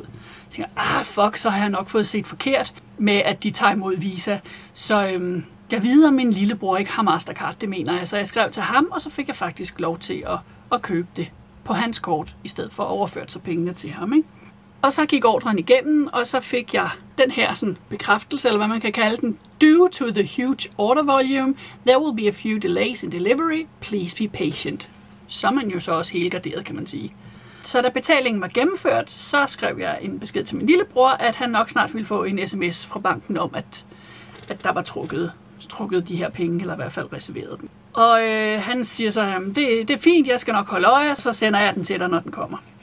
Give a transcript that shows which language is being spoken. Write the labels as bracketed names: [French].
[Danish] Jeg tænker, så har jeg nok fået set forkert med, at de tager imod Visa. Så jeg ved, om min lillebror ikke har Mastercard, det mener jeg. Så jeg skrev til ham, og så fik jeg faktisk lov til at købe det på hans kort, i stedet for at overføre så pengene til ham, ikke? Og så gik ordren igennem, og så fik jeg den her sådan, bekræftelse, eller hvad man kan kalde den. [English] Due to the huge order volume, there will be a few delays in delivery. Please be patient. [Danish] Så er man jo så også helt garderet, kan man sige. Så da betalingen var gennemført, så skrev jeg en besked til min lillebror, at han nok snart ville få en sms fra banken om, at der var trukket de her penge, eller i hvert fald reserveret dem. Og han siger så, at det er fint, jeg skal nok holde øje, så sender jeg den til dig, når den kommer.